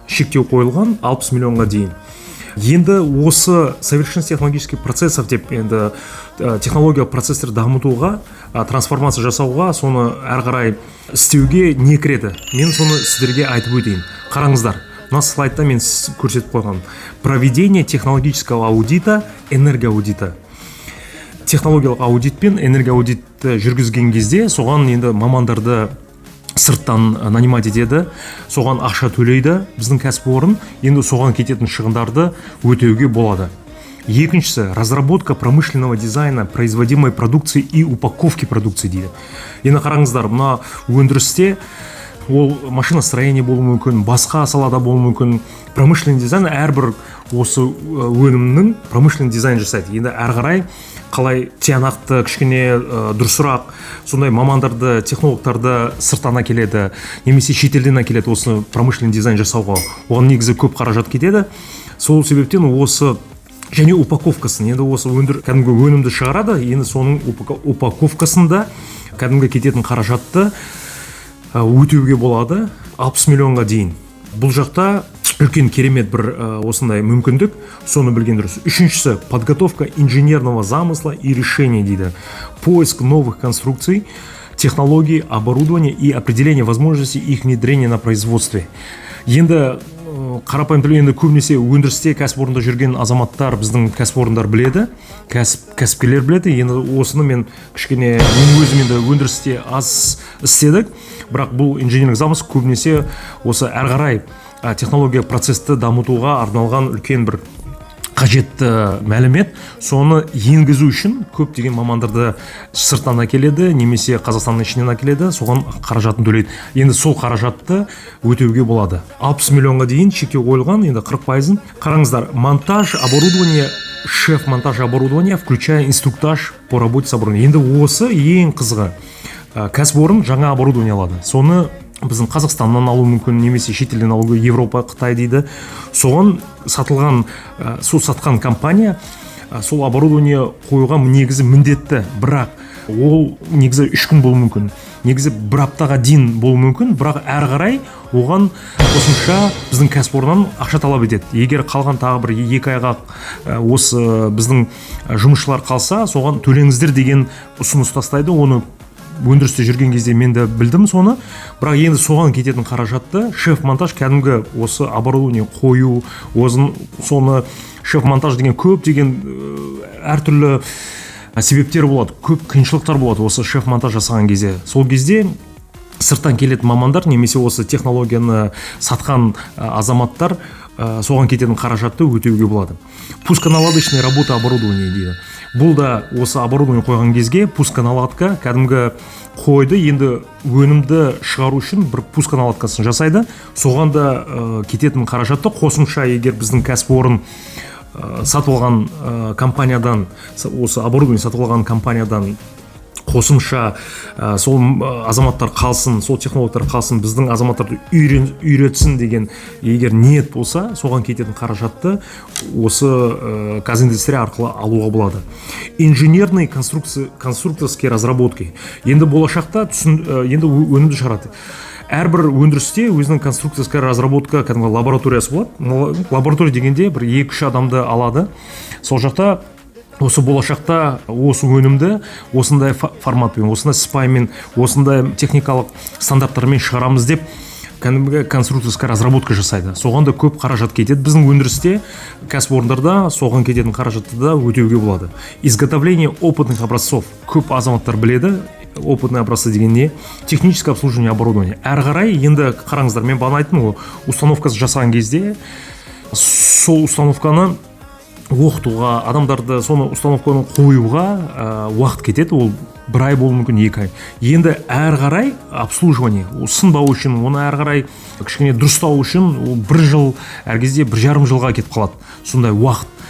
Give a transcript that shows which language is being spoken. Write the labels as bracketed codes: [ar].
[kk] Шектеу қойылған 60 миллионға дейін. Енді осы [ru] совершенство технологических процессов [kk] деп енді технологиялық процесстер дамытуға, трансформация жасауға, соны әрі қарай істеуге не кіреді? Мен соны сіздерге айтып өтейін. Қараңыздар, мына слайдта мен көрсетіп қойған. [ru] Проведение технологического аудита, энергоаудита. [kk] Технологиялық аудит пен энергоаудитті жүргізген кезде соған енді мамандарды сырттан нанимать етеді, соған ақша төлейді біздің кәсіпорын, енді соған кететін шығындарды өтеуге болады. [ru] Екіншісі, разработка промышленного дизайна производимой продукции и упаковки продукции дейді. [kk] Енді қараңыздар, мына өндірісте ол машиностроение болуы мүмкін, басқа салада болуы мүмкін. Промышленный дизайн әрбір осы өнімнің промышленный дизайн жасайды. Енді әрі қарай қалай тиянақты, кішкене дұрысырақ, сондай мамандарды, технологтарды сырттан әкеледі, немесе шетелден әкеледі осы промышленный дизайн жасауға. Оған негізі көп қаражат кетеді. Сол себептен осы және упаковкасын, енді осы кәдімгі өнімді шығарады, енді соның упаковкасында кәдімгі кететін қаражатты өтеуге болады 60 миллионға дейін. Бұл жақта үлкен керемет бір осындай мүмкіндік, соны білген дұрыс. [ru] Үшіншісі, подготовка инженерного замысла и решения дейді. Поиск новых конструкций, технологий, оборудования и определение возможностей их внедрения на производстве. [kk] Енді қарапайым тілде енді көбінесе өндірісте кәсіпорында жүрген азаматтар біздің кәсіпорындар біледі, кәсіпкерлер біледі. Енді осыны мен кішкене өзім енді өндірісте аз істедік, бірақ бұл инженерлік замыс көбінесе осы әрі қарай технология процесті дамытуға арналған үлкен бір қажетті мәлімет. Соны енгізу үшін көптеген мамандарды сырттан әкеледі, немесе Қазақстанның ішінен әкеледі, соған қаражатын төлейді. Енді сол қаражатты өтеуге болады. 60 миллионға дейін шектеу қойылған, енді 40%. [ru] Қараңыздар, монтаж оборудования, шеф-монтаж оборудования, включая инструктаж по работе с оборудованием. [kk] Енді осы ең қызығы. Кәсіпорын жаңа оборудование алады. Соны біздің Қазақстаннан алу мүмкін, немесе шетелден алуға, Европа, Қытай дейді. Соған сатылған, сол сатқан компания сол оборудование қоюға негізі міндетті, бірақ ол негізі 3 күн болуы мүмкін, негізі 1 аптаға дейін болуы мүмкін, бірақ әрі қарай оған қосымша біздің кәсіпорыннан ақша талап етеді. Егер қалған тағы бір 2 айға осы біздің жұмысшылар қалса, соған төлеңіздер деген ұсыныс тастайды. Оны өндірісте жүрген кезде мен де білдім соны, бірақ енді соған кететін қаражатты шеф-монтаж, кәдімгі осы оборудование қою, соны шеф-монтаж деген көп деген әртүрлі себептер болады, көп қиыншылықтар болады осы шеф-монтаж жасаған кезде. Сол кезде сырттан келетін мамандар, немесе осы технологияны сатқан азаматтар соған кететін қаражатты өтеуге болады. [ru] Пусконаладочный работа оборудования дейді. [kk] Бұл да осы оборудование қойған кезге пусконаладка кәдімгі қойды, енді өнімді шығару үшін бір пусконаладкасын жасайды. Соған да кететін қаражатты қосымша егер біздің кәсіпорын сатып алған компаниядан, осы оборудование сатып алған компаниядан қосымша сол азаматтар қалсын, сол технологтар қалсын, біздің азаматтарды үйретсін деген егер ниет болса, соған кететін қаражатты осы Казиндустрия арқылы алуға болады. [ru] Инженерные конструкторские разработки. [kk] Енді болашақта енді өнімді шығарады. Әрбір өндірісте өзінің конструкторская разработка кәдімгі лабораториясы болады. Лаборатория дегенде бір 2-3 адамды алады. Сол жақта осы болашақта осы өнімді осындай форматпен, осындай сыпаймен, осындай техникалық стандарттармен шығарамыз деп кәдімгі конструкторская разработка жасайды. Соған да көп қаражат кетеді. Біздің өндірісте, кәсіпорындарда соған кететін қаражатты да өтеуге болады. [ru] Изготовление опытных образцов. [kk] Көп азаматтар біледі. Опытный образцы деген не? [ru] Техническое обслуживание оборудования. [kk] Әрі қарай енді қараңыздар, мен бағана айттым, установкасы жасаған кезде сол установканы оқытуға, адамдарды соны установканы қоюға уақыт кетеді. Ол бір ай болуы мүмкін, 2 ай. Енді әрі қарай обслуживание, сынбау үшін, оны әрі қарай кішкене дұрыстау үшін 1 жыл, әр кезде 1,5 жылға кетіп қалады. Сондай уақыт.